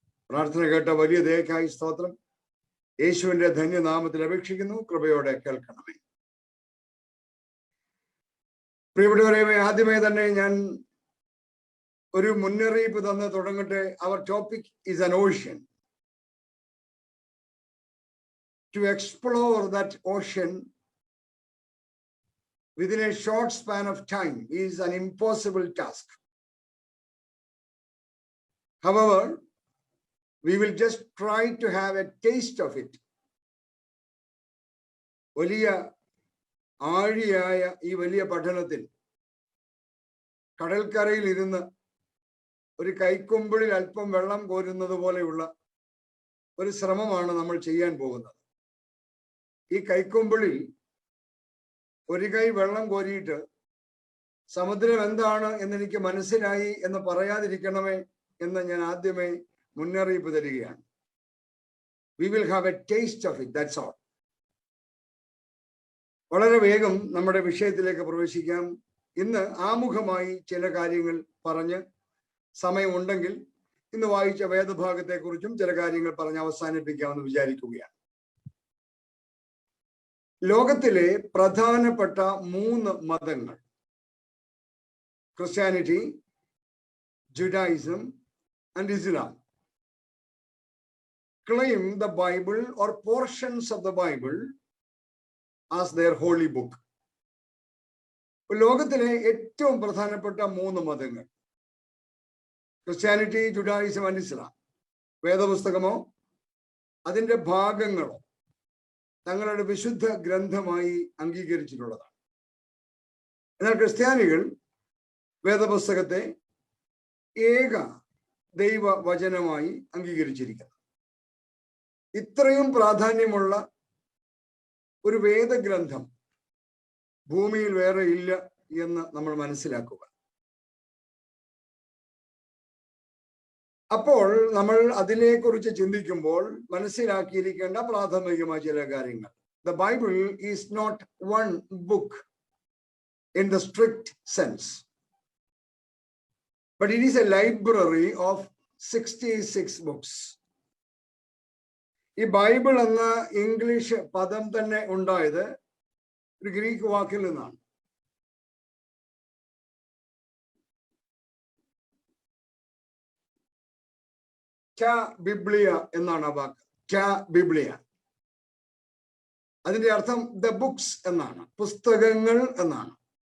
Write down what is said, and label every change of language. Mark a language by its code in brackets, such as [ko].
[ml] പ്രാർത്ഥന കേട്ട വലിയ ദയക്കായി സ്തോത്രം. യേശുവിന്റെ ധന്യനാമത്തിൽ അപേക്ഷിക്കുന്നു. കൃപയോടെ കേൾക്കണമേ. പ്രിയപ്പെട്ടവരെ, ആദ്യമേ തന്നെ ഞാൻ ഒരു മുന്നറിയിപ്പ് തന്ന് തുടങ്ങട്ടെ. [en] അവർ topic is an ocean. To explore that ocean within a short span of time is an impossible task. However, we will just try to have a taste of it. [ml] വലിയ ആഴിയായ ഈ വലിയ പഠനത്തിൽ കടൽക്കരയിൽ ഇരുന്ന് ഒരു കൈക്കൊമ്പിളിൽ അല്പം വെള്ളം കോരുന്നത് പോലെയുള്ള ഒരു ശ്രമമാണ് നമ്മൾ ചെയ്യാൻ പോകുന്നത്. ഈ കൈക്കൊമ്പിളിൽ ഒരു കൈ വെള്ളം കോരിയിട്ട് സമുദ്രം എന്താണ് എന്നെനിക്ക് മനസ്സിലായി എന്ന് പറയാതിരിക്കണമേ എന്ന് ഞാൻ ആദ്യമേ മുന്നറിയിപ്പ് തരികയാണ്. [en] We will have a taste of it, that's all. [ml] വളരെ വേഗം നമ്മുടെ വിഷയത്തിലേക്ക് പ്രവേശിക്കാം. ഇന്ന് ആമുഖമായി ചില കാര്യങ്ങൾ പറഞ്ഞ് സമയമുണ്ടെങ്കിൽ ഇന്ന് വായിച്ച വേദഭാഗത്തെക്കുറിച്ചും ചില കാര്യങ്ങൾ പറഞ്ഞ് അവസാനിപ്പിക്കാമെന്ന് വിചാരിക്കുകയാണ്. ലോകത്തിലെ പ്രധാനപ്പെട്ട 3 മതങ്ങൾ, [en] Christianity, Judaism and Islam, claim the Bible or portions of the Bible as their holy book. [ml] ലോകത്തിലെ ഏറ്റവും പ്രധാനപ്പെട്ട 3 മതങ്ങൾ, ക്രിസ്ത്യാനിറ്റി, ജുഡായിസം ആൻഡ് ഇസ്ലാം, വേദപുസ്തകമോ അതിൻ്റെ ഭാഗങ്ങളോ തങ്ങളുടെ വിശുദ്ധ ഗ്രന്ഥമായി അംഗീകരിച്ചിട്ടുള്ളതാണ്. എന്നാൽ ക്രിസ്ത്യാനികൾ വേദപുസ്തകത്തെ ഏക ദൈവവചനമായി അംഗീകരിച്ചിരിക്കുന്നു. ഇത്രയും പ്രാധാന്യമുള്ള ഒരു വേദഗ്രന്ഥം ഭൂമിയിൽ വേറെ ഇല്ല എന്ന് നമ്മൾ മനസ്സിലാക്കുക. അപ്പോൾ നമ്മൾ അതിനെക്കുറിച്ച് ചിന്തിക്കുമ്പോൾ മനസ്സിലാക്കിയിരിക്കേണ്ട പ്രാഥമികമായ ചില കാര്യങ്ങൾ. [en] The Bible is not one book in the strict sense, but it is a library of 66 books. [ml] ഈ ബൈബിൾ എന്ന ഇംഗ്ലീഷ് പദം തന്നെ ഉണ്ടായത് ഒരു ഗ്രീക്ക് വാക്കിൽ നിന്നാണ്. ബിബ്ലിയ എന്നാണ് ആ വാക്ക്. ബിബ്ലിയ, അതിന്റെ അർത്ഥം ദ ബുക്സ് എന്നാണ്, പുസ്തകങ്ങൾ എന്നാണ്.